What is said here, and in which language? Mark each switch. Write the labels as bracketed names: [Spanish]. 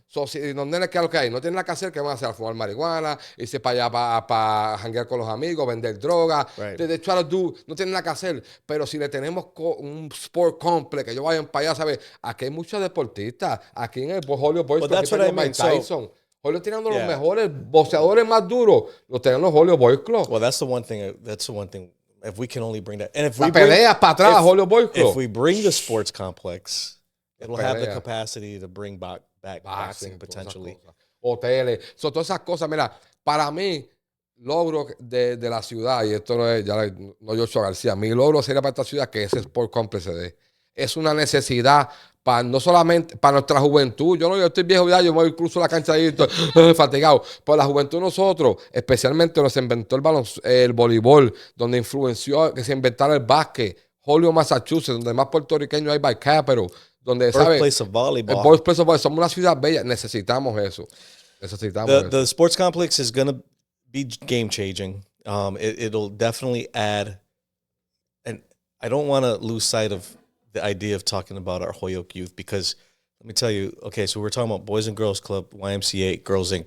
[Spanish] So, si los nenes, ¿qué es lo que hay? No tienen nada que hacer, ¿qué van a hacer? A fumar marihuana, irse para allá para janguear con los amigos, vender droga. [English] Right. They try to do, [Spanish] no tienen nada que hacer. Pero si le tenemos un sport complex, que ellos vayan para allá, ¿sabes? Aquí hay muchos deportistas. Aquí en el Holyoke Boys Club, [English] that's what I mean. Tyson. [Spanish] Holyoke tiene uno de los mejores boxeadores más duros. Los tienen los Holyoke Boys Club. [English] Well, that's the one thing. If we can only bring that, and if [Spanish] La [English] we [Spanish] pelea para atrás, Holyoke Boys Club. [English] if we bring the sports complex, it'll have the capacity to bring back boxing potentially. [Spanish] Hoteles, todas esas cosas. Mira, para mí, logro de la ciudad, y esto no es, no yo soy Garcia, mi logro sería para esta ciudad que ese Sport Complex se dé. Es una necesidad para no solamente para nuestra juventud. Yo estoy viejo ya, yo me voy incluso a la cancha y estoy fatigado. Pero la juventud de nosotros, especialmente nos inventó el voleibol, donde influenció que se inventara el básquet. Holyoke, Massachusetts, donde más puertorriqueños hay by capital, donde [English] Birthplace of volleyball. [Spanish] El [English] birthplace of volleyball. [Spanish] Somos una ciudad bella. Necesitamos eso. [English] The sports complex is going to be game changing. It'll definitely add, and I don't want to lose sight of the idea of talking about our Holyoke youth, because let me tell you, okay, so we're talking about Boys and Girls Club, YMCA, Girls Inc.